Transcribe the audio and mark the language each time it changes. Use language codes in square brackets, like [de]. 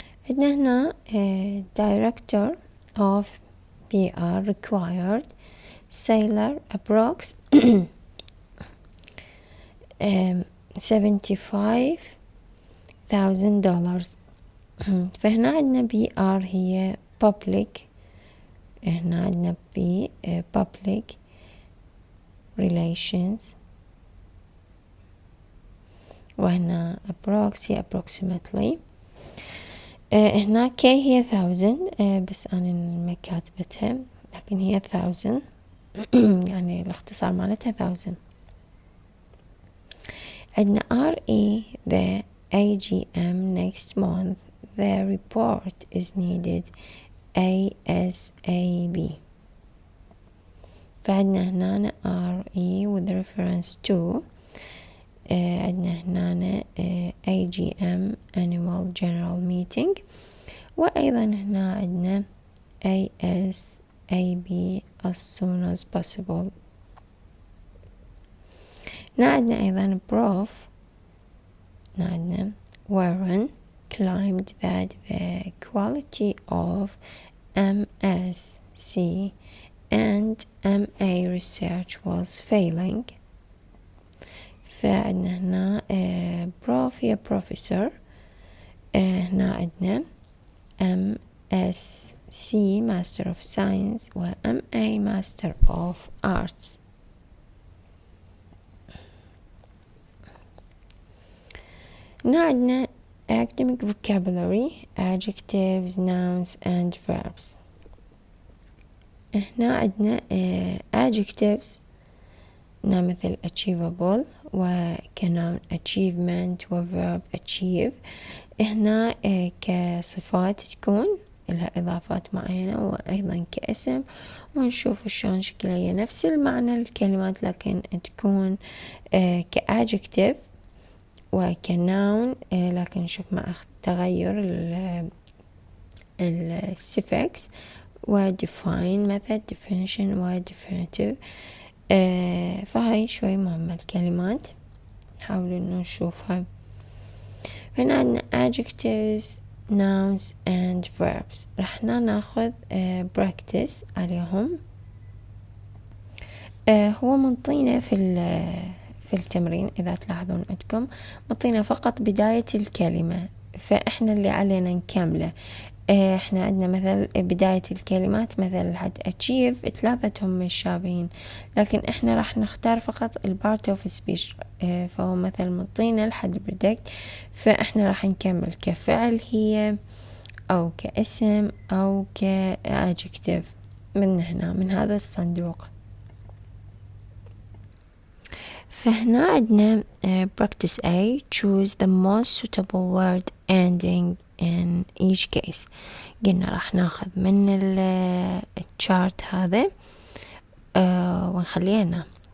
[ar] عندنا هنا [en] Director of PR required sailor approx $75,000. [ar] فهنا عندنا PR هي Public، هنا عندنا B [en] Public Relations، [ar] وهنا approx هي approximately. هنا K هي 1000 بس أنا ما كاتبتها، لكن هي 1000 يعني الاختصار مالتها 1000. عندنا [en] RE the AGM next month. The report is needed ASAP. [ar] فعندنا هنا RE [en] with reference to [ar] عندنا هنا AGM [en] Annual General Meeting، [ar] وأيضا هنا عندنا ASAP [en] as soon as possible. [ar] عندنا أيضا Prof. عندنا [en] Warren claimed that the quality of MSc and MA research was failing. [ar] فعندنا هنا Prof هي Professor، هنا عندنا MSc [en] Master of Science [ar] و MA [en] Master of Arts. [ar] عندنا [en] academic vocabulary adjectives nouns and verbs. [ar] هنا عندنا adjectives مثل achievable، وكnoun achievement، وverb achieve. هنا كصفات تكون لها إضافات معينة، وأيضا كاسم، ونشوف شلون شكلها هي نفس المعنى الكلمات لكن تكون كadjective وكnoun، لكن نشوف مع تغير الsuffix و [en] define method definition [ar] و definitive. فهاي شوي مهمة الكلمات، نحاول إنه نشوفها. هنا عندنا [en] adjectives nouns and verbs. [ar] رحنا ناخذ practice عليهم. هو منطينا في التمرين إذا تلاحظون عندكم منطينا فقط بداية الكلمة، فإحنا اللي علينا نكمله. إحنا عندنا مثل بداية الكلمات مثل حد achieve ثلاثتهم مشابهين، لكن إحنا راح نختار فقط part of speech. فهو مثل منطينا لحد predict، فإحنا راح نكمل كفعل هي أو كاسم أو كadjective من هنا من هذا الصندوق. فهنا عندنا [en] practice A choose the most suitable word ending in each case. [ar] قلنا راح ناخذ من الchart هذا ونخلينا.